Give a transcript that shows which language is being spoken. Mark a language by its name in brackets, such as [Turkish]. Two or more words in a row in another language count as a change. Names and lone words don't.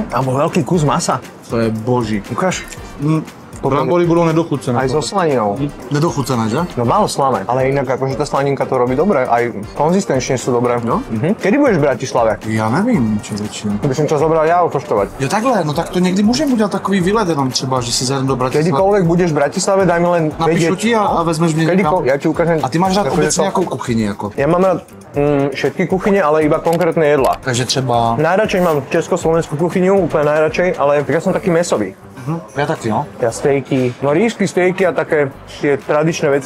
[Slovak] Alebo veľký kus masa. [Czech] To je boží. [Slovak] Ukáž. [Czech] Brambory budou nedochucené. [Slovak] Aj so slaninou. [Czech] Nedochucené, že? No málo slané. [Slovak] Ale inak akože tá slaninka to robí dobre. Aj konzistenčne sú dobré. No? Kedy budeš v Bratislave? [Czech] Já nevím, člověče. [Slovak] By som ťa zobral ja okoštovať. [Czech] Jo takhle, no tak to někdy můžeme udělat takový výlet jenom třeba, že si zajdem do Bratislavy. [Slovak] Kedykoľvek budeš v Bratislave, daj mi len [Czech] Napíšu ti a vezmeš mě někam. [Slovak] Kedykoľvek, ja ti ukážem. A ty máš rád akože [Czech] obecně to- jakou kuchyni jako? [Slovak] Ja mám rád všetky kuchyne, ale iba konkrétne jedlá. [Czech] Takže třeba... [Slovak] Najradšej mám československú kuchyňu, úplne najradšej, ale ja som taký mesový. [Czech] Ja taky, no. [Slovak] Ja stejky, no rýžky, stejky a také tie tradičné veci.